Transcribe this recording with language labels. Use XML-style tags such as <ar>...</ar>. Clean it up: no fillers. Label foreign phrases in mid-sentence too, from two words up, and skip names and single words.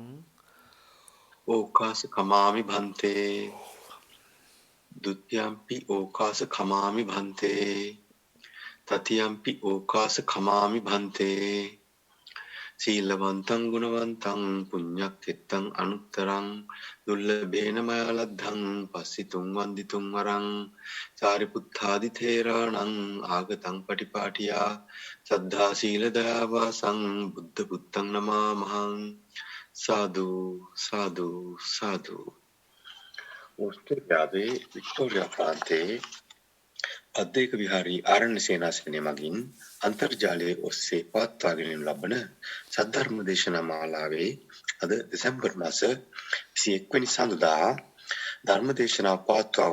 <pi>ඕකාස කමාමි භන්තේ ဒ ුතියම්පි ඕකාස කමාමි භන්තේ තතියම්පි ඕකාස කමාමි භන්තේ සීලවන්තං ගුණවන්තං පුඤ්ඤක්ඛෙත්තං අනුත්තරං දුල්ලභේන මයලද්ධං පස්සිතුං වන්දිතුං වරං සාරිපුත්තාදි තේරාණං ආගතං පටිපාටියා සද්ධා සීල දයාවාසං බුද්ධ පුත්තං නමාමහං. සාදු සාදු සාදු.</pi> <si>ඕස්ට්‍රේලියාවේ වික්ටෝරියා ප්‍රාන්තයේ අධ්‍යේක විහාරී ආරණ්‍ය සේනාසනය මගින් අන්තර්ජාලය ඔස්සේ පවත්වාගෙන ලබන සද්ධර්ම දේශනා මාලාවේ අද දෙසැම්බර් මාස 21 වෙනි සඳුදා ධර්ම දේශනාව පවත්වා</si>